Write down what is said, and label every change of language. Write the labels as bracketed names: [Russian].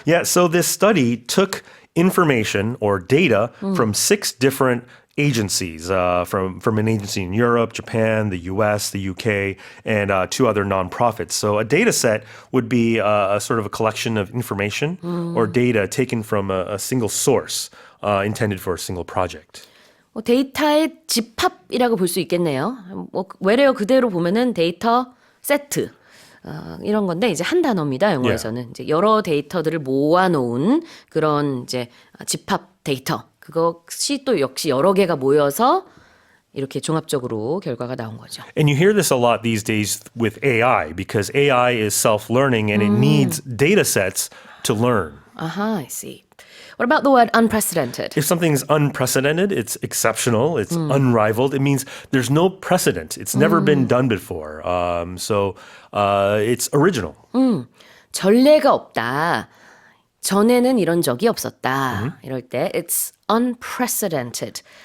[English] Yeah, so this study took information or data from 6 different agencies, from an agency in Europe, Japan, the US, the UK, and 2 other nonprofits. So a data set would be a sort of a collection of information or data taken from a single source intended for a single project. [Korean] 데이터의 집합이라고 볼 수 있겠네요. 외래어 그대로 보면은 데이터 세트. 이런 건데 이제 한 단어입니다. 영어에서는 이제 여러 데이터들을 모아놓은 그런 이제 집합 데이터. 그것이 또 역시 여러 개가 모여서 이렇게 종합적으로 결과가 나온 거죠. [English] And you hear this a lot these days with AI because AI is self-learning and it needs data sets to learn. I see. What about the word unprecedented? If something's unprecedented, it's exceptional, it's unrivaled. It means there's no precedent. It's never been done before. So it's original. [Korean] 전례가 없다. 전에는 이런 적이 없었다. 이럴 때 [English] it's unprecedented.